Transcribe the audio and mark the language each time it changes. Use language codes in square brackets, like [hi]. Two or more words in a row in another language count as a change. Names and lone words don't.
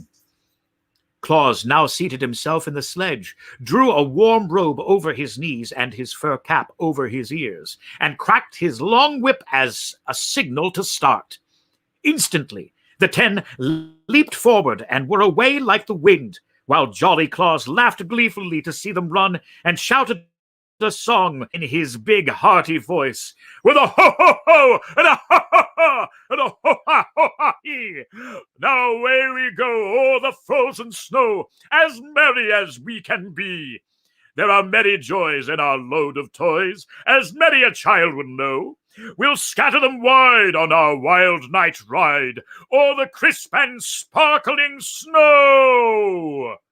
[en] Claus now seated himself in the sledge, drew a warm robe over his knees and his fur cap over his ears, and cracked his long whip as a signal to start. Instantly, the 10 leaped forward and were away like the wind, while jolly Claus laughed gleefully to see them run and shouted a song in his big, hearty voice, with a ho-ho-ho and a ha-ha-ha and a ho-ha-ho-ha-hee. Now away we go o'er the frozen snow, as merry as we can be. There are many joys in our load of toys, as many a child would know. We'll scatter them wide on our wild night ride, o'er the crisp and sparkling snow.